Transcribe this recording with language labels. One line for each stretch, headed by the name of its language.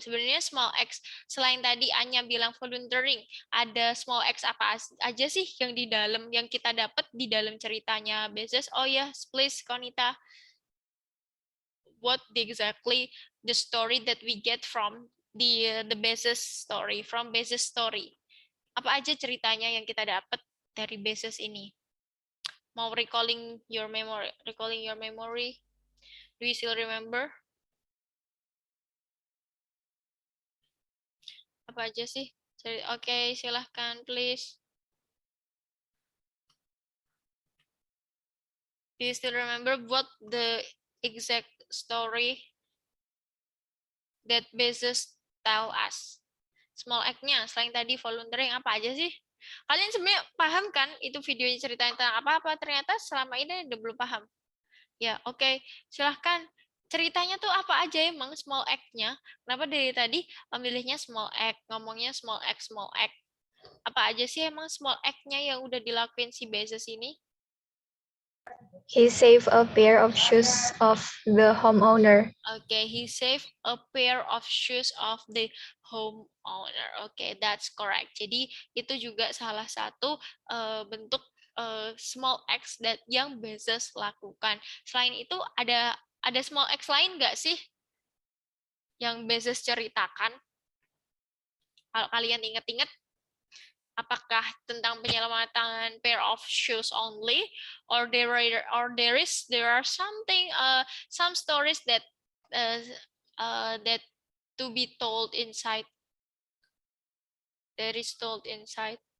Indonesian: Sebenarnya small acts selain tadi Anya bilang volunteering, ada small acts apa aja sih yang di dalam yang kita dapat di dalam ceritanya basis? Oh ya, please Konita.
English: What exactly the story that we get from the basis story, from basis story?
Indonesian: Apa aja ceritanya yang kita dapat dari basis ini?
English: Mau recalling your memory? Do you still remember?
Indonesian: Apa aja sih? Oke, silahkan please.
English: Do you still remember what the exact story that basis tell us?
Indonesian: Small act-nya, selain tadi volunteering, apa aja sih? Kalian sebenarnya paham kan itu videonya ceritanya tentang apa-apa? Ternyata selama ini udah belum paham. Ya, oke. Silahkan. Ceritanya tuh apa aja emang small act-nya? Kenapa dari tadi memilihnya small act, ngomongnya small act? Apa aja sih emang small act-nya yang udah dilakuin si Bezos ini?
English: He saved a pair of shoes of the homeowner. Okay, he saved a pair of shoes of the homeowner. Okay, that's correct.
Indonesian: Jadi itu juga salah satu bentuk small acts that yang Bezos lakukan. Selain itu ada small acts lain nggak sih yang Bezos ceritakan? Kalau kalian ingat-ingat, apakah tentang penyelamatan
English: pair of shoes only, or there are something some stories that that to be told inside, that is told inside.